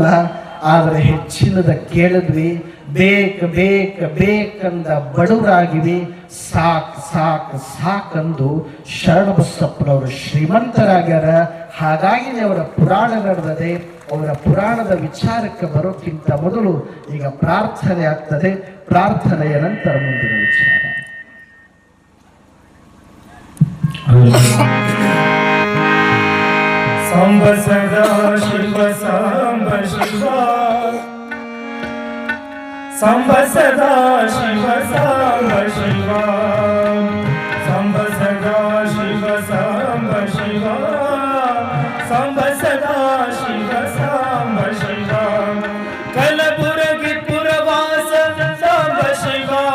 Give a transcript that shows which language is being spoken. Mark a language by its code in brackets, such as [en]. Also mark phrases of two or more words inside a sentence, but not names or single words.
[kn] ಆದ್ರೆ ಹೆಚ್ಚಿನದ ಕೇಳಿದ್ವಿ, ಬೇಕಂದ ಬಡವರಾಗಿವಿ. ಸಾಕಂದು ಶರಣಬಸಪ್ಪನವರು ಶ್ರೀಮಂತರಾಗ್ಯಾರ. ಹಾಗಾಗಿ ಅವರ ಪುರಾಣ ನಡೆದದೆ. ಅವರ ಪುರಾಣದ ವಿಚಾರಕ್ಕೆ ಬರೋಕ್ಕಿಂತ ಮೊದಲು ಈಗ ಪ್ರಾರ್ಥನೆ ಆಗ್ತದೆ. ಪ್ರಾರ್ಥನೆಯ ನಂತರ ಮುಂದಿನ ವಿಚಾರ. ಸಾಂಬ ಸದಾ ಶಿವ ಸಾಂಬ ಶಿವ, ಸಾಂಬ ಸದಾ ಶಿವ ಸಾಂಬ ಶಿವ, ಸಾಂಬ ಸದಾ ಶಿವ ಸಾಂಬ ಶಿವ, ಸಾಂಬ ಸದಾ ಶಿವ ಸಾಂಬ ಶಿವ, ಕಲಬುರಗಿ ಪುರವಾಸ ಸಾಂಬ ಶಿವ,